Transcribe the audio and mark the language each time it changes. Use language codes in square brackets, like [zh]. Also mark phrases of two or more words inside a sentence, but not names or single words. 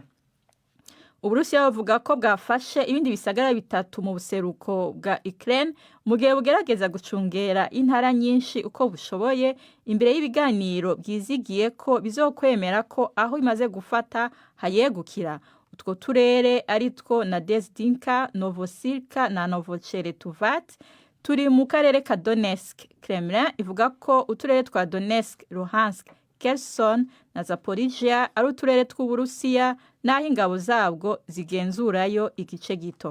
[rn] Uburusiya buvuga ko bwafashe ibindi bisagara bitatu mu buseruko bwa Ukraine mu gihe bugerageza gucungera intara nyinshi uko bushoboye imbere y'ibiganiro byizigiye ko bizokwemera ko aho imaze gufata hayegukira. Utwo turere ari two Nadezhdinka, Novosibirsk na Novocheretovat turi mu karere ka Donetsk. Kremlin ivuga ko uturere twa Donetsk, Luhansk, Kherson na Zaporizhia ari uturere tw'Uburusiya naho ingabo zabwo zigenzurayo igice gito.